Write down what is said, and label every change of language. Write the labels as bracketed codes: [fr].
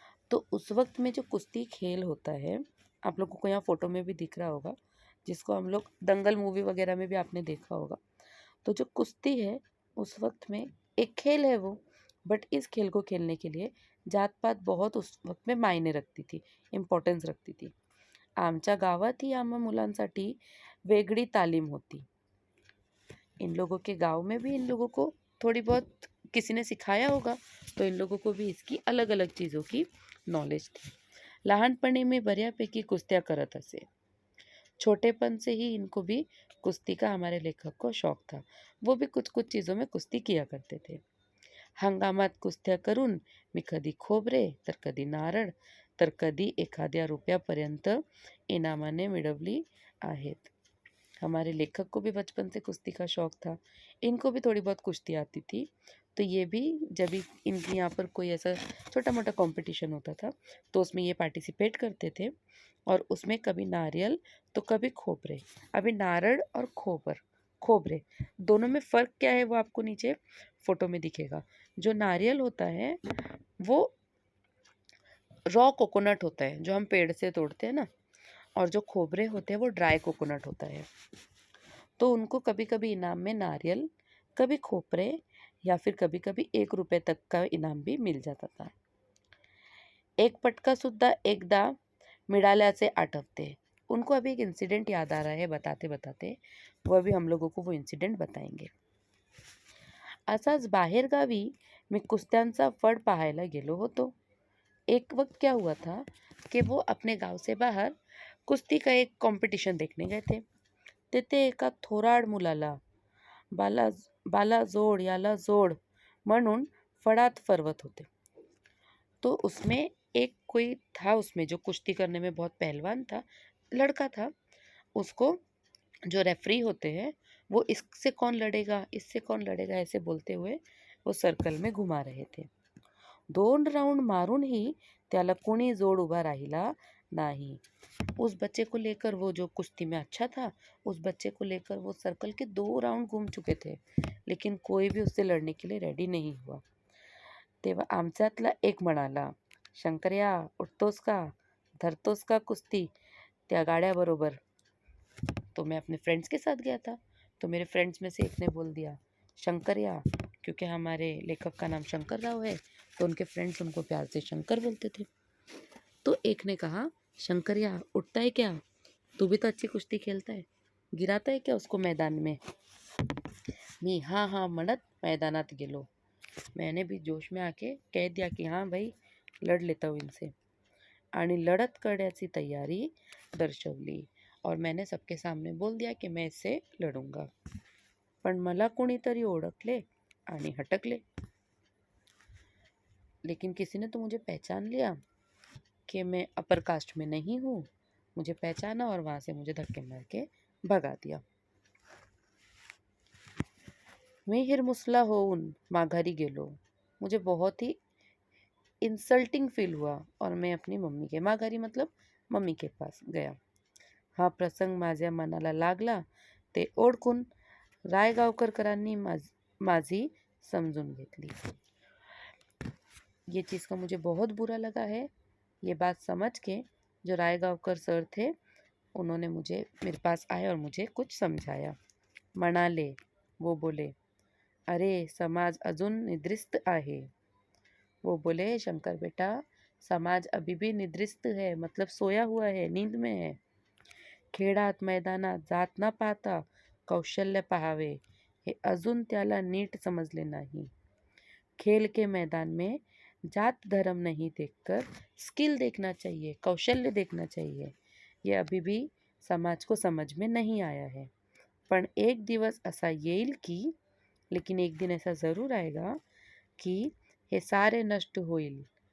[hi] तो उस वक्त में जो कुश्ती खेल होता है, आप लोगों को यहाँ फ़ोटो में भी दिख रहा होगा, जिसको हम लोग दंगल मूवी वगैरह में भी आपने देखा होगा। तो जो कुश्ती है उस वक्त में एक खेल है वो, बट इस खेल को खेलने के लिए जात पात बहुत उस वक्त में मायने रखती थी, इम्पॉर्टन्स रखती थी। [mr] आमच्या गावातही आम्हा मुलांसाठी वेगळी तालीम होती। [hi] इन लोगों के गांव में भी इन लोगों को थोड़ी बहुत किसी ने सिखाया होगा, तो इन लोगों को भी इसकी अलग अलग चीज़ों की नॉलेज थी। [mr] लहानपणी में बऱ्यापैकी कुस्त्या करत असे। [hi] छोटेपन से ही इनको भी कुश्ती का हमारे लेखक को शौक था। वो भी कुछ कुछ चीज़ों में कुश्ती किया करते थे। [mr] हंगामात कुस्त्या करून मी कधी खोबरे, तर कधी नारळ, तर कधी एखाद्या रुपयापर्यंत इनामाने मिळवली आहेत। [hi] हमारे लेखक को भी बचपन से कुश्ती का शौक था, इनको भी थोड़ी बहुत कुश्ती आती थी। तो ये भी जब भी इनके यहाँ पर कोई ऐसा छोटा मोटा कंपटीशन होता था तो उसमें ये पार्टिसिपेट करते थे। और उसमें कभी नारियल तो कभी खोपरे। अभी नारड़ और खोपरे दोनों में फ़र्क क्या है वो आपको नीचे फोटो में दिखेगा। जो नारियल होता है वो रॉ कोकोनट होता है जो हम पेड़ से तोड़ते हैं ना, और जो खोबरे होते हैं वो ड्राई कोकोनट होता है। तो उनको कभी कभी इनाम में नारियल, कभी खोपरे, या फिर कभी कभी 1 रुपये तक का इनाम भी मिल जाता था। [mr] एक पटका सुद्धा एकदा मिळाल्याचे आठवते। [hi] उनको अभी एक इंसिडेंट याद आ रहा है बताते बताते, वो अभी हम लोगों को वो इंसिडेंट बताएंगे। [mr] असाच बाहेरगावी मी कुस्त्यांचा फड पाहायला गेलो होतो। [hi] एक वक्त क्या हुआ था कि वो अपने गांव से बाहर कुस्ती का एक कंपटीशन देखने गए थे। [mr] तेथे एका थोराड मुलाला बाला बाला जोड याला जोड म्हणून फडात फरवत होते। [hi] तो उसमें एक कोई था उसमें जो कुश्ती करने में बहुत पहलवान था, लड़का था। उसको जो रेफरी होते हैं वो इससे कौन लड़ेगा, इससे कौन लड़ेगा ऐसे बोलते हुए वो सर्कल में घुमा रहे थे। [mr] 2 राउंड मारूनही त्याला कोणी जोड उभा राहिला नाही। [hi] उस बच्चे को लेकर, वो जो कुश्ती में अच्छा था, उस बच्चे को लेकर वो सर्कल के 2 राउंड घूम चुके थे, लेकिन कोई भी उससे लड़ने के लिए रेडी नहीं हुआ। [mr] तेव्हा आमच्यातला एक म्हणाला, शंकर्या उठतोस का, धरतोस का कुस्ती त्या गाड्याबरोबर। [hi] तो मैं अपने फ्रेंड्स के साथ गया था, तो मेरे फ्रेंड्स में से एक ने बोल दिया शंकर्या, क्योंकि हमारे लेखक का नाम शंकर राव है तो उनके फ्रेंड्स उनको प्यार से शंकर बोलते थे। तो एक ने कहा, शंकर्या उठता है क्या, तू भी तो अच्छी कुश्ती खेलता है, गिराता है क्या उसको मैदान में। [mr] मी हाँ हाँ म्हणत मैदानात गेलो। [hi] मैंने भी जोश में आके कह दिया कि हाँ भाई, लड़ लेता हूँ इनसे, [mr] आणि लढत करण्याची तैयारी दर्शवली। [hi] और मैंने सबके सामने बोल दिया कि मैं इससे लड़ूंगा, [mr] पण मला कोणीतरी ओळखले आणि हटकले। [hi] लेकिन किसी ने तो मुझे पहचान लिया कि मैं अपर कास्ट में नहीं हूँ, मुझे पहचाना और वहाँ से मुझे धक्के मार के भगा दिया। [mr] मी हिरमुसला होऊन माघारी गेलो। [hi] मुझे बहुत ही इंसल्टिंग फील हुआ और मैं अपनी मम्मी के माघारी मतलब मम्मी के पास गया। [mr] हा प्रसंग माझ्या मनाला लागला ते ओळखून रायगावकरांनी माझी समजून घेतली। [hi] ये चीज़ का मुझे बहुत बुरा लगा है। ये बात समझ के जो रायगावकर सर थे उन्होंने मुझे मेरे पास आए और मुझे कुछ समझाया। [mr] म्हणाले, [hi] वो बोले, [mr] अरे समाज अजून निद्रिस्त आहे। [hi] वो बोले, शंकर बेटा समाज अभी भी निद्रिस्त है, मतलब सोया हुआ है, नींद में है। [mr] खेळात मैदानात जात न पाहता कौशल्य पाहावे, हे अजून त्याला नीट समजले नाही। [hi] खेल के मैदान में जात धर्म नहीं देखकर स्किल देखना चाहिए, कौशल्य देखना चाहिए। ये अभी भी समाज को समझ में नहीं आया है। [mr] पण एक दिवस असा येईल की, [hi] लेकिन एक दिन ऐसा ज़रूर आएगा कि [mr] हे सारे नष्ट होईल।